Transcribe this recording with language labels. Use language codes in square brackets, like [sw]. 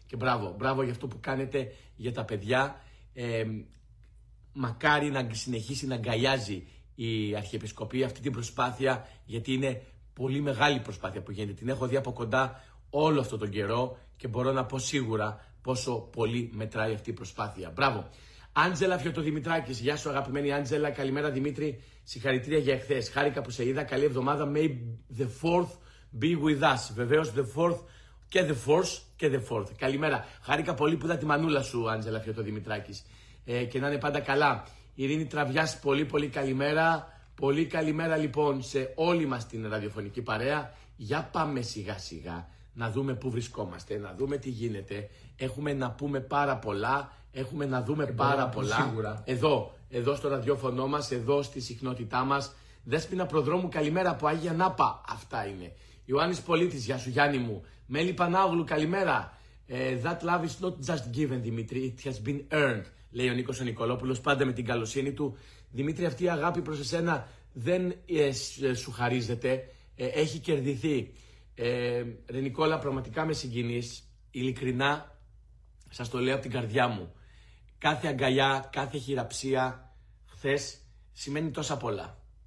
[el] Και μπράβο, μπράβο για αυτό που κάνετε για τα παιδιά. Μακάρι να συνεχίσει να αγκαλιάζει η Αρχιεπισκοπή αυτή την προσπάθεια, γιατί είναι πολύ μεγάλη προσπάθεια που γίνεται. Την έχω δει από κοντά όλο αυτό τον καιρό και μπορώ να πω σίγουρα πόσο πολύ μετράει αυτή η προσπάθεια. Μπράβο. Άντζελα Φιωτοδημητράκης. Γεια σου αγαπημένη Άντζελα. Καλημέρα Δημήτρη. Συγχαρητήρια για εχθές. Χάρηκα που σε είδα. Καλή εβδομάδα. [en] May the fourth be with us. [el] Βεβαίως [en] the fourth και the fourth και the fourth. [el] Καλημέρα. Χάρηκα πολύ που είδα τη μανούλα σου Άντζελα Φιωτοδημητράκης. Και να είναι πάντα καλά. Ειρήνη Τραβιάς, πολύ πολύ καλημέρα. Πολύ καλημέρα λοιπόν σε όλη μας την ραδιοφωνική παρέα. Για πάμε σιγά σιγά να δούμε πού βρισκόμαστε, να δούμε τι γίνεται. Έχουμε να πούμε πάρα πολλά, έχουμε να δούμε πάρα πολλά. Σίγουρα. Εδώ, εδώ στο ραδιόφωνο μας, εδώ στη συχνότητά μας. Δέσποινα Προδρόμου, καλημέρα από Άγια Νάπα. Αυτά είναι. Ιωάννης Πολίτης, γεια σου Γιάννη μου. Μέλη Πανάγλου, καλημέρα. [en] That love is not just given, Δημήτρη, it has been earned. [el] Λέει ο Νίκος ο Νικολόπουλος, πάντα με την καλοσύνη του. Δημήτρη, αυτή η αγάπη προς εσένα δεν σου χαρίζεται, έχει κερδιθεί. Ρε Νικόλα, πραγματικά με συγκινείς, ειλικρινά σας το λέω από την καρδιά μου. Κάθε αγκαλιά, κάθε χειραψία χθες σημαίνει τόσα πολλά.